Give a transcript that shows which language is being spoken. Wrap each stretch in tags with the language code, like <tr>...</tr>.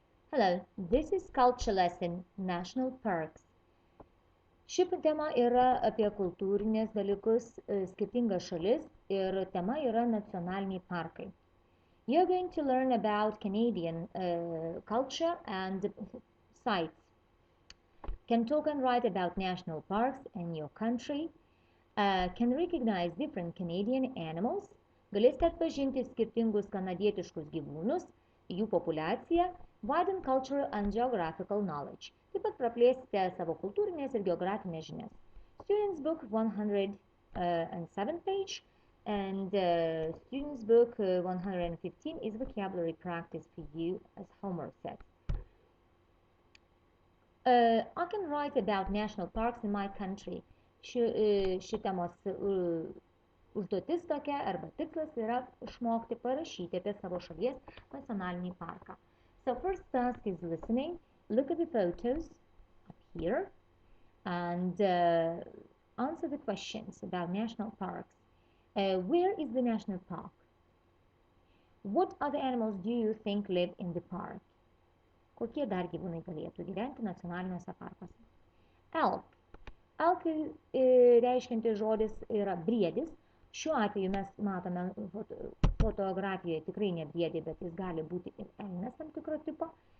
<en>Hello, this is Culture Lesson National Parks.</en> <lt>Ši tema yra apie kultūrinės dalykus, skirtingas šalis ir tema yra nacionaliniai parkai.</lt> <en>You're going to learn about Canadian culture and sites. Can talk and write about national parks in your country. Can recognize different Canadian animals.</en> <lt>Galėsite atpažinti skirtingus kanadietiškus gyvūnus, jų populiaciją,</lt> <en>widen cultural and geographical knowledge.</en> <lt>Taip pat praplėsite savo kultūrinės ir geografinės žinias.</lt> <en>Students book 107 page and students book 115 is vocabulary practice for you as homework set. I can write about national parks in my country.</en> <lt>Ši temos užduotis tokia arba tikslas yra išmokti parašyti apie savo šalies nacionalinį parką.</lt> <en>So first task is listening. Look at the photos up here and answer the questions about national parks. Where is the national park? What other animals do you think live in the park?</en> <lt>Kokie dar gyvūnai galėtų gyventi nacionaliniuose parkuose? Elk. Elk reiškiantis žodis yra briedis. Šiuo atveju mes matome fotografijoje tikrai ne briedį, bet jis gali būti ir elnias tam tikro tipo.</lt>